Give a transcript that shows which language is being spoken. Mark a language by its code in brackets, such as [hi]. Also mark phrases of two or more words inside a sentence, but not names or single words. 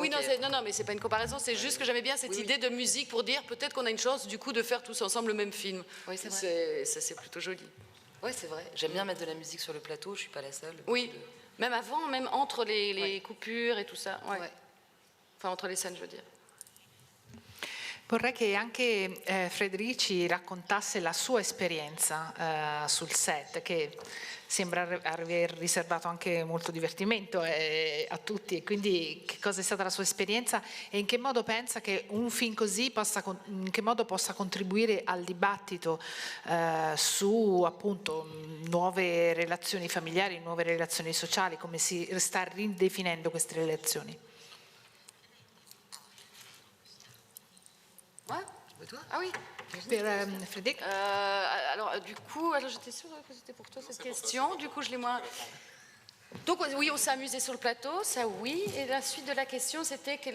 [fr] Oui, non, mais c'est pas une comparaison. C'est juste que j'aimais bien cette idée de musique pour dire peut-être qu'on a une chance du coup de faire tous ensemble le même film. Oui, c'est vrai. C'est plutôt joli. Oui, c'est vrai. J'aime bien mettre de la musique sur le plateau, je ne suis pas la seule. Oui, même avant, même entre les coupures et tout ça. Ouais. Enfin, entre les scènes, je veux dire. [it] Vorrei che anche Frederici raccontasse la sua esperienza sul set, che sembra aver riservato anche molto divertimento a tutti, e quindi che cosa è stata la sua esperienza e in che modo pensa che un film così possa contribuire al dibattito su appunto nuove relazioni familiari, nuove relazioni sociali, come si sta ridefinendo queste relazioni. [fr] Ah oui. Frédéric. Alors du coup, j'étais sûre que c'était pour toi cette question. Du coup, je l'ai moins. Donc oui, on s'est amusé sur le plateau, ça oui. Et la suite de la question, c'était que